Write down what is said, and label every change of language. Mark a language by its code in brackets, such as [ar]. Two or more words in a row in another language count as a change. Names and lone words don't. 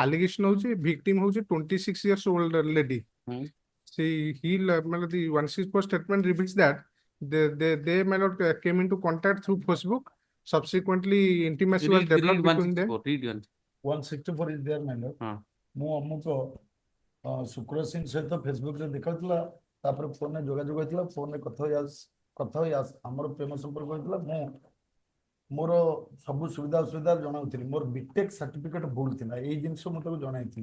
[en] allegation hoji victim hoji 26 years old lady. The 164 statement reveals that they may not came into contact through Facebook. Subsequently, intimacy was developed between them. 164 is there, my lord. [or] ମୁଁ ଅମୁକ ଶୁକ୍ର ସିଂ ସହିତ ଫେସବୁକରେ ଦେଖାଉଥିଲା, ତାପରେ ଫୋନରେ ଯୋଗାଯୋଗ ହେଇଥିଲା, ଫୋନରେ କଥା ହୋଇ ଆମର ପ୍ରେମ ସମ୍ପର୍କ ହେଇଥିଲା। ମୁଁ ମୋର ସବୁ ସୁବିଧା ଅସୁବିଧା ଜଣାଉଥିଲି, ମୋର [en] B.Tech certificate [or] ଭୁଲ ଥିଲା, ଏଇ ଜିନିଷ ମୁଁ ତାକୁ ଜଣାଇଥିଲି।